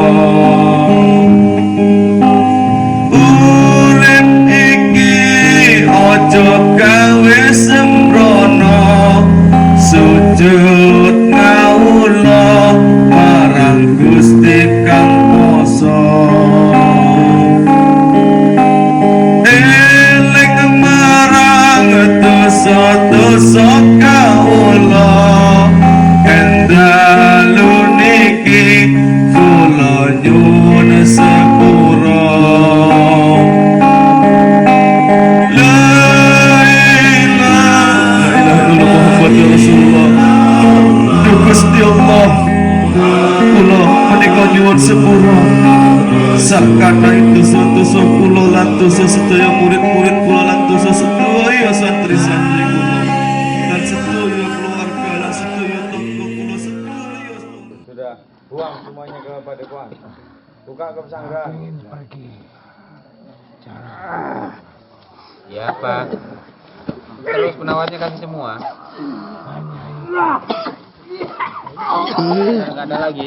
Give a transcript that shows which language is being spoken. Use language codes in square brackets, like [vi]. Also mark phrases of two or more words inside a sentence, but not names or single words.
[jv] urip iki aja gawe sembrono sujud ngawula marang Gusti kang kuwasa eling marang dosa-dosa kawula kendalu niki kula nyuwun sepura [ar] لا إله إلا الله محمد [jv] Rasulullah Gusti Allah kula menika nyuwun sepura sakana dosa-dosa kula lan dosa sedaya murid-murid kula lan dosa sedaya santri-santri kula dan sedaya keluarga lan sedaya tangga kula sedaya. [id] Sudah, buang semuanya ke padepokan. Buka ke pesanggrahan. Ya, Pak. Terus penawarnya kasih semua. Nggak ada lagi.